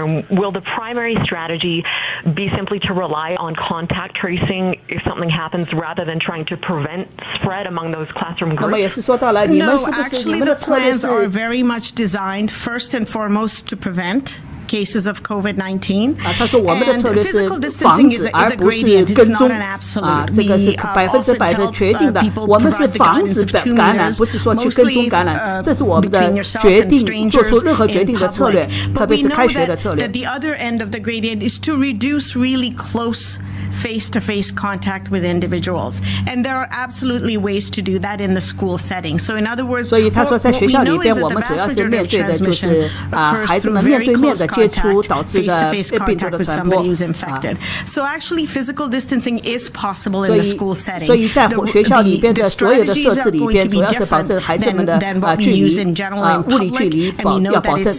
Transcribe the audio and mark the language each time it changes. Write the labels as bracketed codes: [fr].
[en] Will the primary strategy be simply to rely on contact tracing if something happens rather than trying to prevent spread among those classroom groups? [zh] 那么也是说到了，你们是不是你们的策略是 [en] No, actually the plans are very much designed first and foremost to prevent cases of COVID-19. [zh] 他说我们的策略是防止而不是跟踪这个是100%的决定的我们是防止感染不是说去跟踪感染这是我们的决定做出任何决定的策略特别是开学的策略 [en] The other end of the gradient is to reduce really close face-to-face contact with individuals. And there are absolutely ways to do that in the school setting. So in other words, [zh] 所以他说在学校里边我们主要是面对的就是孩子们面对面的接触导致的病毒的传播 [en] So actually physical distancing is possible in the school setting. [zh] 所以在学校里边的所有的设置里边主要是保证孩子们的距离物理距离要保证